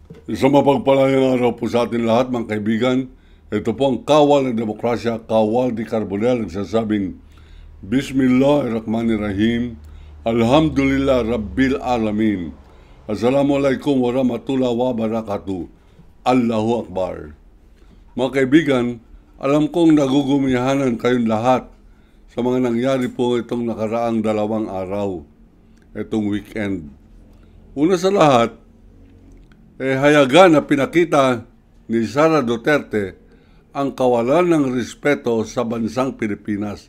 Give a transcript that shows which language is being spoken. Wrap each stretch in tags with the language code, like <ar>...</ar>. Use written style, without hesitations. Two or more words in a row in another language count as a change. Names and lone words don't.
<tl>Isang mapagpalayang araw po sa atin lahat mga kaibigan. Ito po ang kawal ng demokrasya, kawal di Carbonell, nagsasabing</tl> <ar>بسم الله الرحمن الرحيم، الحمد لله رب العالمين، السلام عليكم ورحمة الله وبركاته، الله أكبر.</ar> <tl>Mga kaibigan, alam kong nagugumihanan kayong lahat sa mga nangyari po itong nakaraang 2 araw, itong weekend. Una sa lahat, hayagan na pinakita ni Sara Duterte ang kawalan ng respeto sa bansang Pilipinas.</tl>